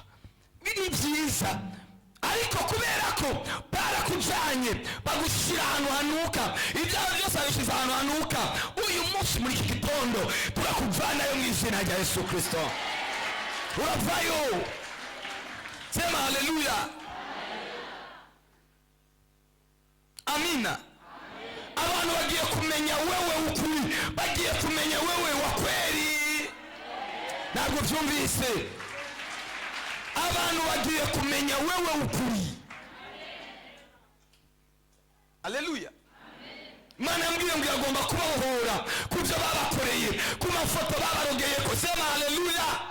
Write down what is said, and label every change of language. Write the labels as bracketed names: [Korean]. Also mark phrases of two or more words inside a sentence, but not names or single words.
[Kinyarwanda] Biri byiza, ariko kubera ko barakujanye bagushyira ahantu hanuka, ibyawe byose babishyize ahantu hanuka, uyu munsi muri iki gitondo turakuvanayo mu izina rya Yesu Kristo. Uravayo. [Swahili] Sema haleluya. [Kinyarwanda] Amina. Abantu bagiye kumenya wewe ukuri, bagiye kumenya [Swahili] wewe wa kweli. [Kinyarwanda] ntabwo byumvise. Abantu bagiye kumenya wewe ukuri. Haleluya. Imana yambwiye ngo agomba kubahohora kubyo babakoreye, ku mafoto babarogeye ko. [Swahili] Sema haleluya.